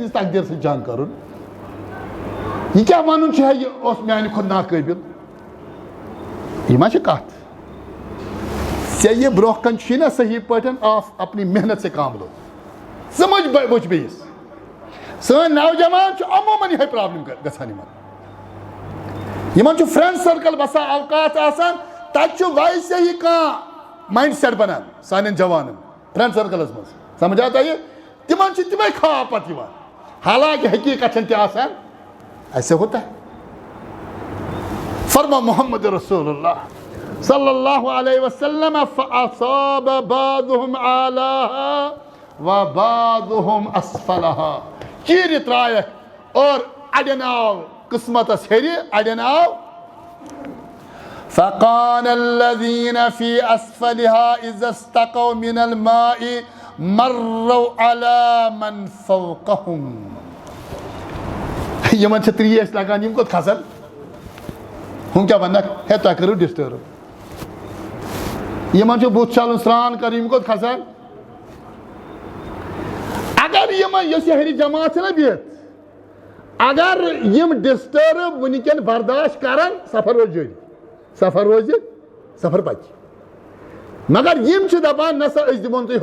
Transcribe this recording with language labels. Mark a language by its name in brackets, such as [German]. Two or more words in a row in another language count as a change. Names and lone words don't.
[Kashmiri] سٕنٛدِس تقدیٖر سۭتۍ جنگ کرُن یہِ کیٛاہ ونُن چھُ ہے یہِ اوس میانہِ کھۄتہٕ ناقٲبِل یہ ما چھِ کتھ ژےٚ یہِ برونٛہہ کَنہِ چھُے نا صحیح پٲٹھۍ [Urdu] اپنی محنت سے کام لو [Kashmiri] ژٕ وٕچھ بیٚیِس سٲنۍ نوجوان چھُ عموٗمن یِہے پرابلم گژھان یِمن چھُ [English] friend circle [Kashmiri] بسا اوقات آسان تتہِ چھُ [Urdu] ویسے ہی [Kashmiri] کانٛہہ [English] mind set [Kashmiri] بنان سانٮ۪ن جوانن [English] friend circles [Kashmiri] منٛز سمجھا تۄہہِ تِمن چھِ تِمے خواب پتہٕ یِوان حالانکہِ حقیٖقت چھنہٕ تہِ آسان [Urdu] ایسے ہوتا ہے [Kashmiri] فرما محمد رسول اللہ [Arabic] صلی اللہ علیہ وسلم فأصاب بعضهم أعلاها وبعضهم أسفلها [Kashmiri] چیٖرِ ترٛایکھ اور اڑٮ۪ن آو قسمتس ہیٚرِ اڑٮ۪ن آو [Arabic] فقال الذين في أسفلها إذا استقوا من الماء مروا على من فوقهم [Kashmiri] یِمن چھِ ترٛیش لگان یِم کوٚت کھسن ہُم کیٛاہ ونکھ ہے تۄہہِ کٔرٕو ڈِسٹٲرٕب یِمن چھُ بُتھ چھلُن سرٛان کرُن یِم کوٚت کھسن اگر یِمن یۄس یہِ ہیٚرِ جماعت چھِ نا بِہِتھ اگر یِم ڈِسٹٲرٕب وٕنکٮ۪ن برداشت کرن سفر روزِ جٲری سفر پکہِ مگر یِم چھِ دپان نسا أسۍ دِمون تُہۍ